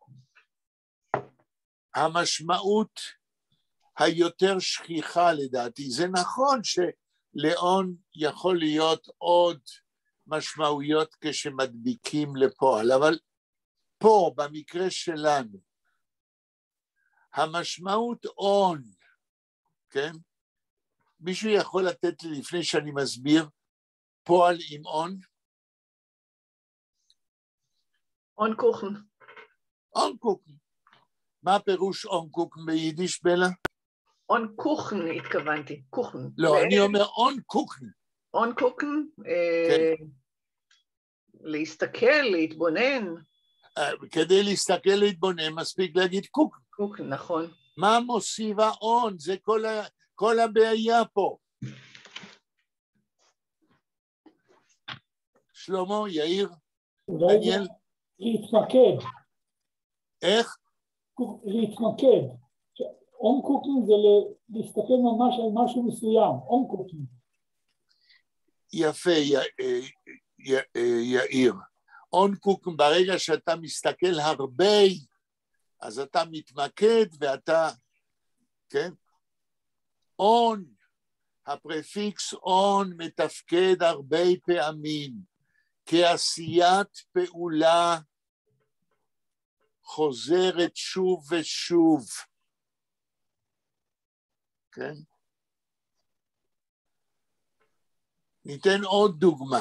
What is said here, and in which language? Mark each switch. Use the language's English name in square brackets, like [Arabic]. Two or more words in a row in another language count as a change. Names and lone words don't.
[Hebrew] המשמעות היותר שכיחה לדעתי, זה נכון שלאון יכול להיות עוד משמעויות כשמדביקים לפועל, אבל פה במקרה שלנו, המשמעות און, כן? מישהו יכול לתת לי לפני שאני מסביר פועל עם און? [Yiddish] און קוכן. און קוכן. [Hebrew] מה פירוש [Yiddish] און קוקן [Hebrew] ביידיש, בלה? [Yiddish] און קוכן [Hebrew] התכוונתי, קוכן. לא, אני אומר [Yiddish] און קוקן. און קוקן? [Hebrew] כן. להסתכל, להתבונן. כדי להסתכל, להתבונן, מספיק להגיד קוקן. קוקן, נכון. מה מוסיף האון? זה כל הבעיה פה. שלמה, יאיר, דניאל. להתמקד. איך? להתמקד. [Yiddish] און קוקינג [Hebrew] זה להסתכל ממש על משהו מסוים, [Yiddish] און קוקינג. [Hebrew] יפה, יאיר. [Yiddish] און קוקינג, [Hebrew] ברגע שאתה מסתכל הרבה, אז אתה מתמקד ואתה, כן? און, הפרפיקס און מתפקד הרבה פעמים, כעשיית פעולה חוזרת שוב ושוב. כן? ניתן עוד דוגמה.